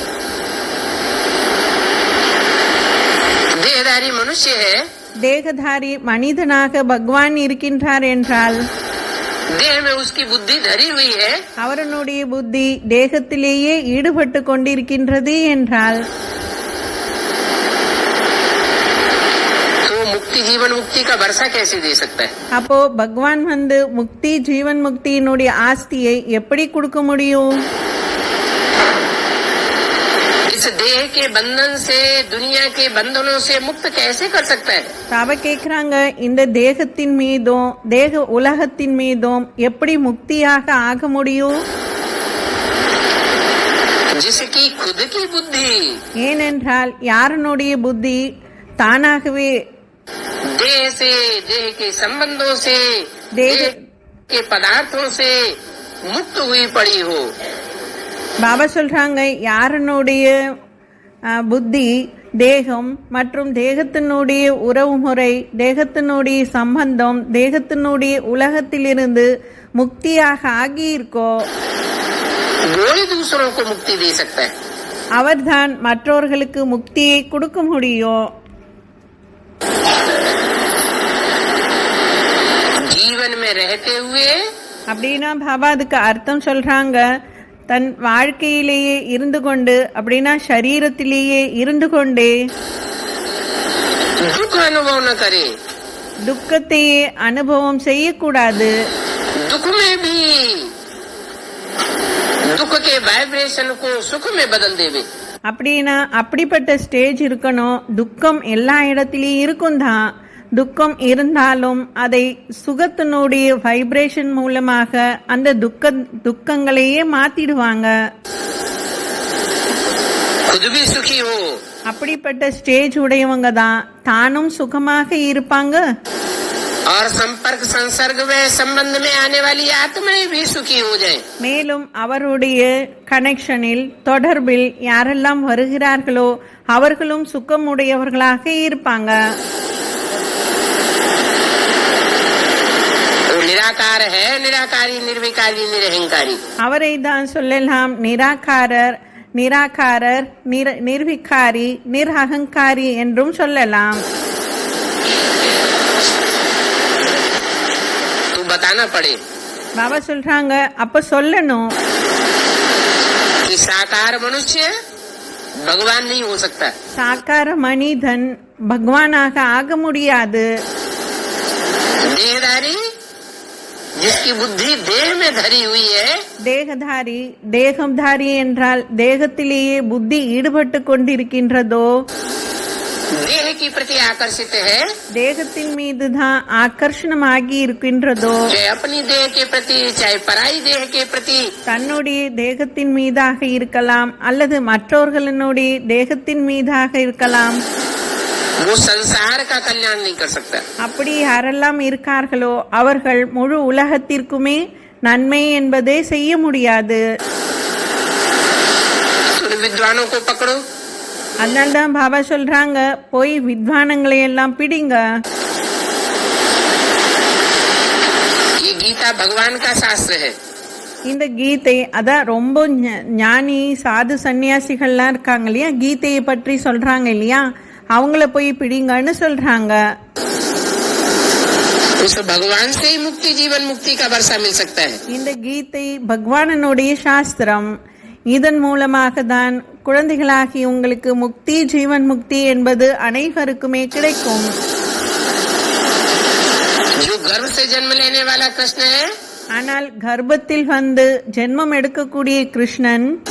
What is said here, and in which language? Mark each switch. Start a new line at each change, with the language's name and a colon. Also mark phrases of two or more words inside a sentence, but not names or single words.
Hindi: देहधारी मनुष्य है,
Tamil: தேகதாரி மனிதனாக பகவான் இருக்கின்றார் என்றால்,
Hindi: देह में उसकी बुद्धि धरी हुई है,
Tamil: அவரனுடைய புத்தி தேகத்திலேயே ஈடுபட்டு கொண்டிருக்கின்றது என்றால்,
Hindi: तो मुक्ति जीवन मुक्ति का वर्षा कैसे दे सकता है?
Tamil: அப்போ பகவான் வந்து முக்தி ஜீவன் முக்தியினுடைய ஆஸ்தியை எப்படி கொடுக்க முடியும்?
Hindi: इस देह के बंधन से, दुनिया के बंधनों से मुक्त कैसे कर सकता है?
Tamil: பாபா கேக்குறாங்க, இந்த தேகத்தின் மீதும் தேக உலகத்தின் மீதும் எப்படி முக்தியாக ஆக முடியும்?
Hindi: जिसकी खुद की बुद्धि
Tamil: ஏனென்றால் யாரனுடைய புத்தி தானாகவே
Hindi: देह से, देह के संबंधों से, देह देह के पदार्थों से मुक्त हुई पड़ी हो।
Tamil: பாபா சொல்றாங்க, யாரனுடைய புத்தி தேகம் மற்றும் தேகத்தினுடைய உறவுமுறை, தேகத்தினுடைய சம்பந்தம், தேகத்தினுடைய உலகத்திலிருந்து முக்தியாக ஆகியிருக்கோ,
Hindi: वो ही दूसरों को मुक्ति दे सकता है।
Tamil: அவர்தான் மற்றவர்களுக்கு முக்தியை கொடுக்க முடியும்.
Hindi: जीवन में रहते हुए
Tamil: அப்படின்னா பாபா அதுக்கு அர்த்தம் சொல்றாங்க, தன் வாழ்க்கையிலேயே இருந்து கொண்டு, அப்படின்னா சரீரத்திலேயே இருந்து கொண்டே
Hindi: दुख अनुभव न करे,
Tamil: துக்கத்தையே அனுபவம் செய்யக்கூடாது.
Hindi: दुख में भी दुख के वाइब्रेशन को सुख में बदल देवे।
Tamil: அப்படின்னா அப்படிப்பட்ட ஸ்டேஜ் இருக்கணும். துக்கம் எல்லா இடத்திலயும் இருக்கும் தான். துக்கம் இருந்தாலும் அதை சுகத்தினுடைய வைப்ரேஷன் மூலமாக அந்த துக்கங்களையே மாத்திடுவாங்க.
Hindi: खुद भी सुखी हो,
Tamil: அப்படிப்பட்ட ஸ்டேஜ் உடையவங்க தான் தானும் சுகமாக இருப்பாங்க.
Hindi: और संपर्क संसर्ग में संबंध में आने वाली आत्माएं भी सुखी हो जाए।
Tamil: மேலும் அவருடைய கனெக்ஷனில் தொடர்பில் யாரெல்லாம் வருகிறார்களோ அவர்களும் சுகமுடையவர்களாக இருப்பாங்க.
Hindi: वो निराकार है, निराकारी, निर्विकारी, निरहंकारी।
Tamil: அவரை தான் சொல்லலாம் நிராகாரர், நிராகாரர், நிர்விகாரி, நிர்அகங்காரி என்றும் சொல்லலாம்.
Hindi: तो बताना पड़े
Tamil: பாபா சொல்றாங்க, அப்ப சொல்லணும்,
Hindi: कि साकार मनुष्य भगवान नहीं हो सकता।
Tamil: சாக்கார மனிதன் பகவானாக ஆக முடியாது.
Hindi: देहधारी जिसकी बुद्धि देह में धरी हुई है,
Tamil: தேகதாரி, தேகம்தாரி என்றால் தேகத்திலேயே புத்தி ஈடுபட்டு கொண்டிருக்கின்றதோ,
Hindi: देह की प्रति आकर्षित है,
Tamil: தேகத்தின் மீது தான் ஆகர்ஷணமாகி இருக்கின்றதோ,
Hindi: चाहे अपनी देह के प्रति, चाहे पराई देह के प्रति,
Tamil: தன்னுடைய தேகத்தின் மீதாக இருக்கலாம் அல்லது மற்றவர்களுடைய தேகத்தின் மீதாக இருக்கலாம்.
Hindi: वो संसार का कल्याण नहीं कर सकता।
Tamil: அப்படி யாரெல்லாம் இருக்கார்களோ அவர்கள் முழு உலகத்திற்குமே நன்மை என்பதே செய்ய முடியாது.
Hindi: उन विद्वानों को पकड़ो,
Tamil: அதனால்தான் பாபா சொல்றாங்க, போய் வித்வானங்களை எல்லாம் பிடிங்க.
Hindi: ये गीता भगवान का शास्त्र है।
Tamil: இந்த கீதை அதான் ரொம்ப ஞானி சாது சன்னியாசிகள்லாம் இருக்காங்க இல்லையா, கீதையை பற்றி சொல்றாங்க இல்லையா, அவங்கள போய் பிடிங்கன்னு சொல்றாங்க.
Hindi: उस भगवान से ही मुक्ति जीवन मुक्ति का वर्षा मिल सकता है।
Tamil: இந்த கீதை பகவானனுடைய சாஸ்திரம். இதன் மூலமாக தான் குழந்தைகளாகி உங்களுக்கு முக்தி ஜீவன் முக்தி என்பது அனைவருக்குமே கிடைக்கும்.
Hindi: जो गर्भ से जन्म लेने वाला कृष्ण है,
Tamil: ஆனால் கர்ப்பத்தில் வந்து ஜென்மம் எடுக்கக்கூடிய கிருஷ்ணன்,